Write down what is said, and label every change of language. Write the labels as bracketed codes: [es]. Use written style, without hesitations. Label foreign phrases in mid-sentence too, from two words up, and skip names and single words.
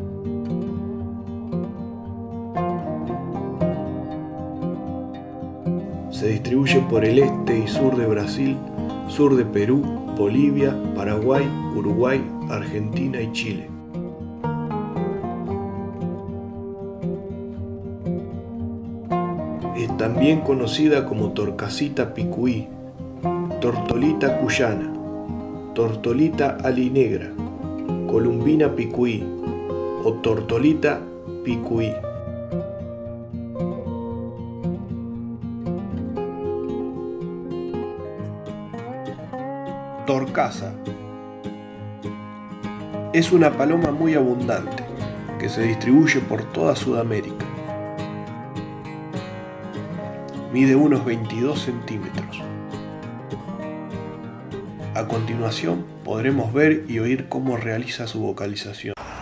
[es] Se distribuye por el este y sur de Brasil, sur de Perú, Bolivia, Paraguay, Uruguay, Argentina y Chile. Es también conocida como torcasita picuí, tortolita cuyana, tortolita alinegra, columbina picuí o tortolita picuí. Torcasa. Es una paloma muy abundante que se distribuye por toda Sudamérica. Mide unos 22 centímetros. A continuación podremos ver y oír cómo realiza su vocalización.